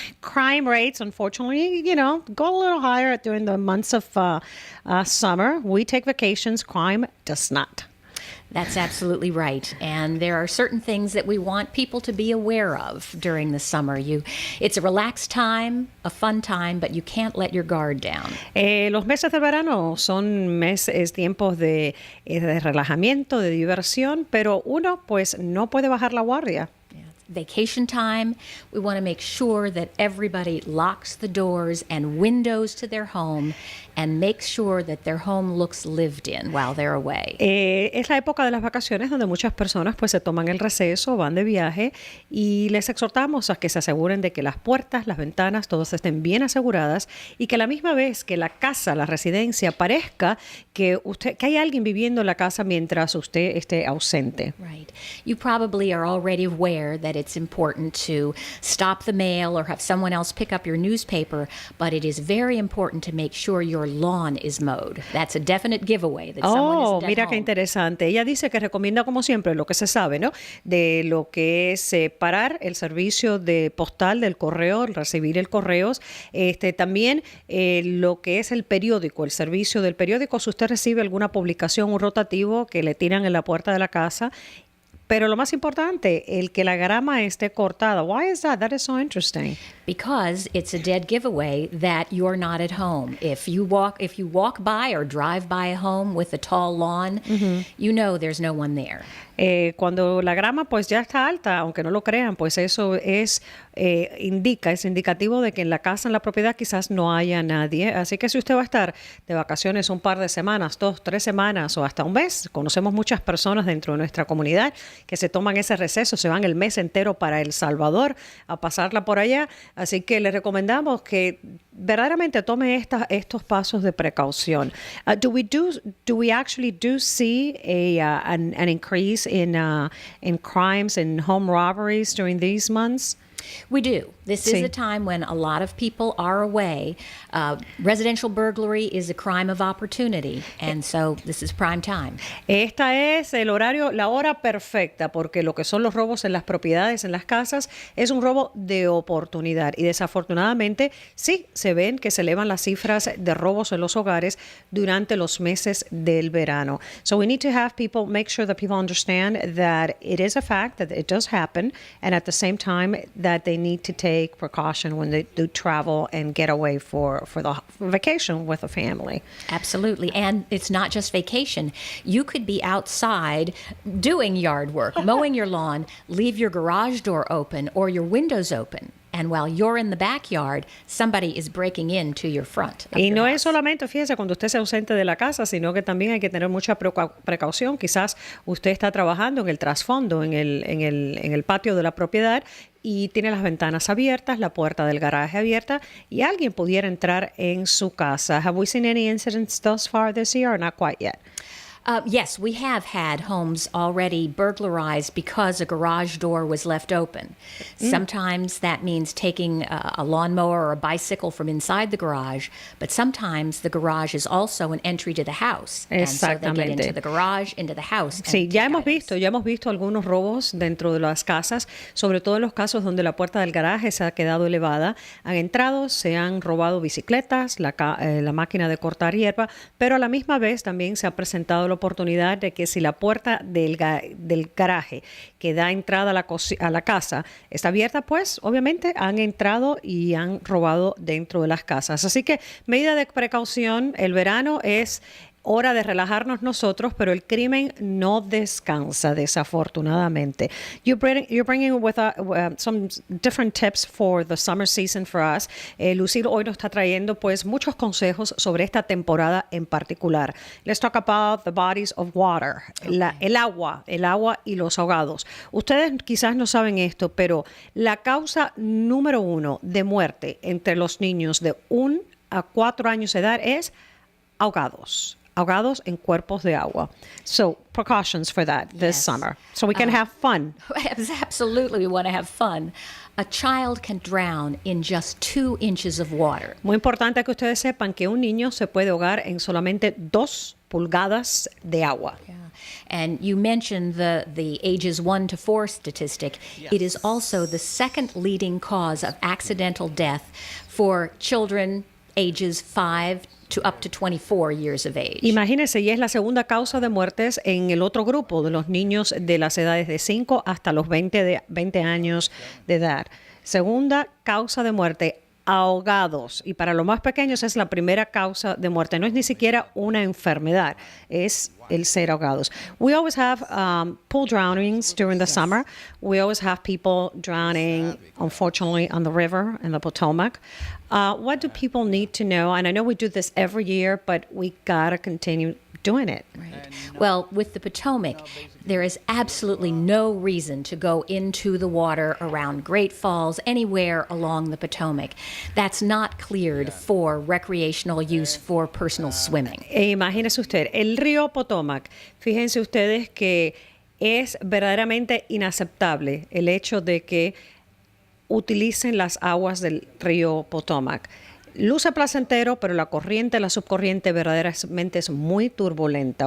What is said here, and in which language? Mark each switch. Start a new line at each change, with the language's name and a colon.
English: Crime rates, unfortunately, you know, go a little higher during the months of summer. We take vacations, crime does not. That's absolutely right. And there are certain things that we want people to be aware of during the summer. It's a relaxed time, a fun time, but you can't let your guard down.
Spanish: Los meses de verano son tiempos de relajamiento, de diversión, pero uno pues no puede bajar la guardia.
English: Vacation time, we want to make sure that everybody locks the doors and windows to their home and makes sure that their home looks lived in while they're away.
Spanish: Es la época de las vacaciones donde muchas personas pues se toman el receso, van de viaje y les exhortamos a que se aseguren de que las puertas, las ventanas, todas estén bien aseguradas y que a la misma vez que la casa, la residencia parezca que hay alguien viviendo en la casa mientras usted esté ausente.
English: Right. You probably are already aware that it's important to stop the mail or have someone else pick up your newspaper, but it is very important to make sure your lawn is mowed. That's a definite giveaway that someone isn't at
Spanish: mira
English: home.
Spanish: qué interesante. Ella dice que recomienda, como siempre, lo que se sabe, ¿no? De lo que es parar el servicio de postal del correo, recibir el correos. También lo que es el periódico, el servicio del periódico. Si usted recibe alguna publicación, un rotativo que le tiran en la puerta de la casa. Pero lo más importante, el que la grama esté cortada.
English: Why is that? That is so interesting. Because it's a dead giveaway that you're not at home. If you walk by or drive by a home with a tall lawn, you know there's no one there.
Spanish: Cuando la grama pues ya está alta, aunque no lo crean, pues eso es indicativo de que en la casa, en la propiedad quizás no haya nadie. Así que si usted va a estar de vacaciones un par de semanas, 2, 3 semanas o hasta un mes, conocemos muchas personas dentro de nuestra comunidad que se toman ese receso, se van el mes entero para El Salvador a pasarla por allá. Así que le recomendamos que verdaderamente tome estos pasos de precaución.
English: Do we actually see an increase in crimes and home robberies during these months? We do. This is a time when a lot of people are away. Residential burglary is a crime of opportunity, and so this is prime time.
Spanish: Esta es el horario, la hora perfecta, porque lo que son los robos en las propiedades, en las casas, es un robo de oportunidad. Y desafortunadamente, sí, se ven que se elevan las cifras de robos en los hogares durante los meses del verano.
English: So we need to have people, make sure that people understand that it is a fact, that it does happen, and at the same time that they need to take precaution when they do travel and get away for vacation with a family. Absolutely. And it's not just vacation. You could be outside doing yard work, mowing your lawn, leave your garage door open or your windows open, and while you're in the backyard, somebody is breaking into your front. Of
Spanish: Y
English: your
Spanish: no
English: house.
Spanish: es solamente, fíjese, cuando usted se ausente de la casa, sino que también hay que tener mucha precaución. Quizás usted está trabajando en el trasfondo, en el patio de la propiedad y tiene las ventanas abiertas, la puerta del garaje abierta y alguien pudiera entrar en su casa.
English: Have we seen any incidents thus far this year or not quite yet? Yes, we have had homes already burglarized because a garage door was left open. Sometimes that means taking a lawnmower or a bicycle from inside the garage, but sometimes the garage is also an entry to the house. And so they get
Spanish: Exactamente.
English: into the garage, into the house.
Spanish: Sí,
English: and
Spanish: ya
English: take items.
Spanish: visto algunos robos dentro de las casas, sobre todo en los casos donde la puerta del garaje se ha quedado elevada. Han entrado, se han robado bicicletas, la máquina de cortar hierba, pero a la misma vez también se ha presentado la oportunidad de que si la puerta del garaje que da entrada a la casa está abierta, pues obviamente han entrado y han robado dentro de las casas. Así que medida de precaución, el verano es hora de relajarnos nosotros, pero el crimen no descansa, desafortunadamente.
English: You're bringing with some different tips for the summer season for us.
Spanish: Lucille hoy nos está trayendo pues muchos consejos sobre esta temporada en particular.
English: Let's talk about the bodies of water,
Spanish: el agua y los ahogados. Ustedes quizás no saben esto, pero la causa número 1 de muerte entre los niños de 1 a 4 años de edad es ahogados en cuerpos de agua.
English: So, precautions for that this Yes. summer. So we can have fun. Absolutely, we want to have fun. A child can drown in just 2 inches of water.
Spanish: Muy importante que ustedes sepan que un niño se puede ahogar en solamente 2 pulgadas de agua.
English: Yeah. And you mentioned the ages 1 to 4 statistic. It is also the second leading cause of accidental death for children ages 5 to up to 24 years of age.
Spanish: Imagínense, y es la segunda causa de muertes en el otro grupo de los niños de las edades de 5 hasta los 20 años de edad. Segunda causa de muerte, ahogados. Y para los más pequeños es la primera causa de muerte. No es ni siquiera una enfermedad, es el ser ahogados.
English: We always have pool drownings during the summer. We always have people drowning, unfortunately, on the river, in the Potomac. What do people need to know? And I know we do this every year, but we gotta continue doing it. Right. Well, with the Potomac, there is absolutely no reason to go into the water around Great Falls, anywhere along the Potomac. That's not cleared for recreational use for personal swimming.
Spanish: Imagínese usted, el río Potomac, fíjense ustedes que es verdaderamente inaceptable el hecho de que utilicen las aguas del río Potomac. Luce placentero, pero la corriente, la subcorriente verdaderamente es muy turbulenta.